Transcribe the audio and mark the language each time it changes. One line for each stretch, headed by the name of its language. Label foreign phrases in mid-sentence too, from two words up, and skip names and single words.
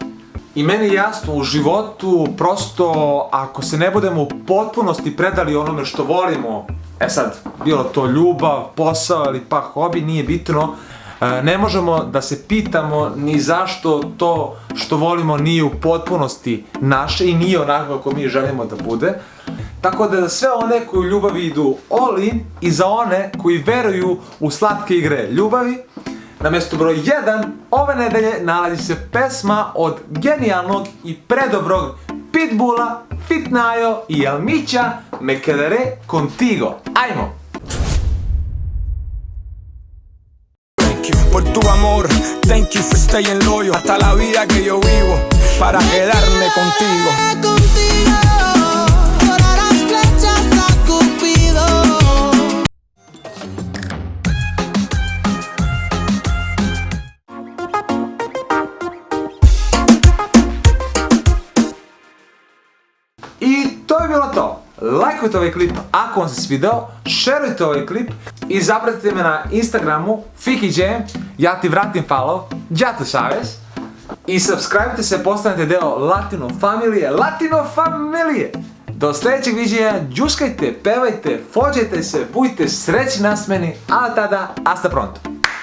Serbian: I meni je jasno, u životu prosto ako se ne budemo u potpunosti predali onome što volimo, sad, bilo to ljubav, posao ili pa hobi, nije bitno, ne možemo da se pitamo ni zašto to što volimo nije u potpunosti naše i nije onako kako mi želimo da bude. Tako da za sve one koji u ljubavi idu
English: all in
Serbian: i za one koji veruju u slatke igre ljubavi, na mjestu broj 1 ove nedelje nalazi se pesma od genijalnog i predobrog Pitbulla, Fit Nayo i Elmića,
Spanish: Me quedaré contigo.
Serbian: Ajmo!
Spanish: Por tu amor,
English: thank you for staying loyal.
Spanish: Hasta la vida que yo vivo, para quedarme contigo. Volarás flechas a Cupido.
Serbian: I to je bilo to. Lajkujte ovaj klip ako vam se svidao, šerujte ovaj klip i zapratite me na Instagramu FikiJam, ja ti vratim follow, ja tu savez. I subscribe-te se, postanete deo Latino familije. Do sljedećeg viđenja, džuskajte, pevajte, fođajte se, budite srećni nasmeni, a tada,
Spanish: hasta pronto.